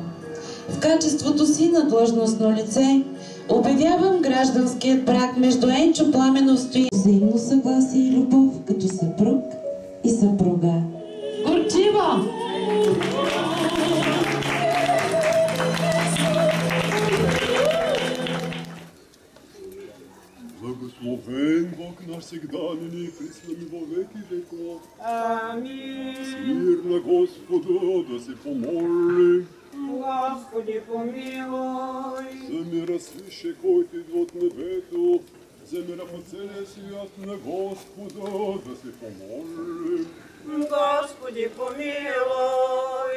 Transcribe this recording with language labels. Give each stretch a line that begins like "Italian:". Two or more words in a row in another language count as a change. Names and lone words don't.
Bulgarian: В качеството си на длъжностно лице обявявам гражданският брак между Енчо Пламенов Стои, взаимно съгласие и любов като съпруг и съпруга. Горчиво!
Church Slavic: Благословен Бог наш всегда, ныне и присно и во веки веков. Аминь. Смирно Господу да се помолим. Господи, помилуй. За мира свыше,
Bulgarian: който идва от небето, за мира по целия свят на Господа да се помолим.
Church Slavic: Господи, помилуй.